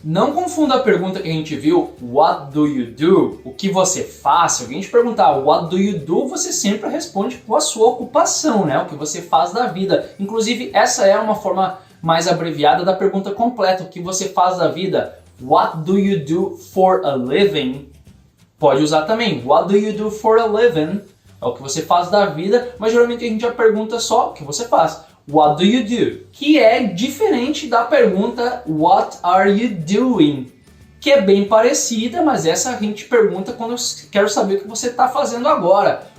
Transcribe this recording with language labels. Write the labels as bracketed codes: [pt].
[pt] Não confunda a pergunta que a gente viu, [en] what do you do? [pt] O que você faz? Se alguém te perguntar [en] what do you do, [pt] você sempre responde com a sua ocupação, né? O que você faz da vida. Inclusive, essa é uma forma mais abreviada da pergunta completa, o que você faz da vida. [en] What do you do for a living? [pt] Pode usar também, [en] what do you do for a living? [pt] É o que você faz da vida, mas geralmente a gente já pergunta só o que você faz. [en] What do you do? [pt] Que é diferente da pergunta [en] What are you doing? [pt] Que é bem parecida, mas essa a gente pergunta quando eu quero saber o que você está fazendo agora.